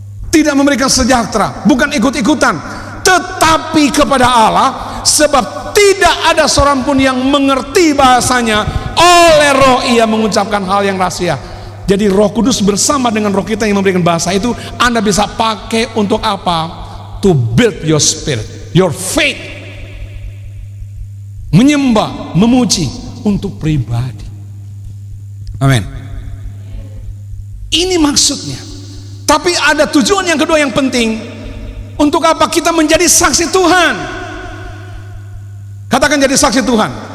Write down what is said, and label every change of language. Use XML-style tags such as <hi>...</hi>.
<id>Tidak memberikan sejahtera, bukan ikut-ikutan, tetapi kepada Allah, sebab tidak ada seorang pun yang mengerti bahasanya, oleh roh ia mengucapkan hal yang rahasia. Jadi Roh Kudus bersama dengan roh kita yang memberikan bahasa itu, Anda bisa pakai untuk apa?</id> <en>To build your spirit, your faith.</en> <id>Menyembah, memuji untuk pribadi. Amin. Ini maksudnya. Tapi ada tujuan yang kedua yang penting. Untuk apa? Kita menjadi saksi Tuhan. Katakan jadi saksi Tuhan.</id>